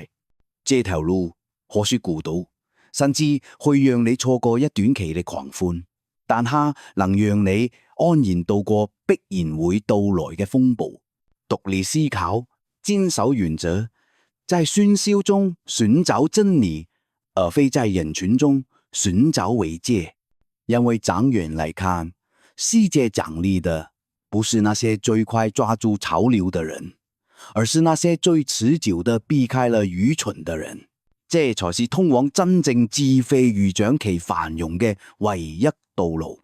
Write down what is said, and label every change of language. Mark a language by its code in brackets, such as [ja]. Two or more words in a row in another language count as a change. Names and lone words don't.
[zh] 這條路或許孤獨，甚至會讓你錯過一短期嘅狂歡，但它能讓你安然度過必然會到來嘅風暴。獨立思考，堅守原則，在喧囂中尋找真理，而非在人群中尋找慰藉。因為長遠來看，世界獎勵的不是那些最快抓住潮流的人，而是那些最持久的避開了愚蠢的人。這才是通往真正智慧與長期繁榮嘅唯一道路。